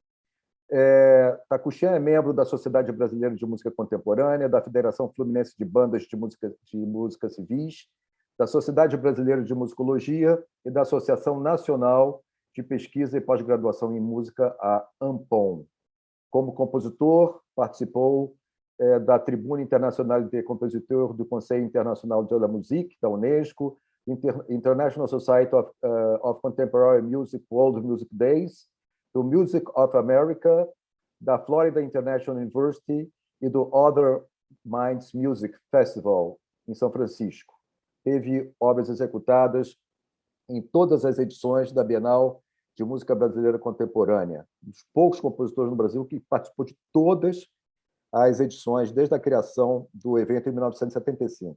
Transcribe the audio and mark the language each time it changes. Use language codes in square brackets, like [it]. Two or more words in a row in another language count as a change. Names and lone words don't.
[pt] Takuchian é membro da Sociedade Brasileira de Música Contemporânea, da Federação Fluminense de Bandas de Música Civis, da Sociedade Brasileira de Musicologia e da Associação Nacional de Pesquisa e Pós-Graduação em Música, a ANPOM. Como compositor, participou da Tribuna Internacional de Compositeurs do Conselho Internacional de la Musique, da Unesco, International Society of Contemporary Music World Music Days, do Music of America, da Florida International University e do Other Minds Music Festival, em São Francisco. Teve obras executadas em todas as edições da Bienal de Música Brasileira Contemporânea, dos poucos compositores no Brasil que participou de todas as edições, desde a criação do evento em 1975.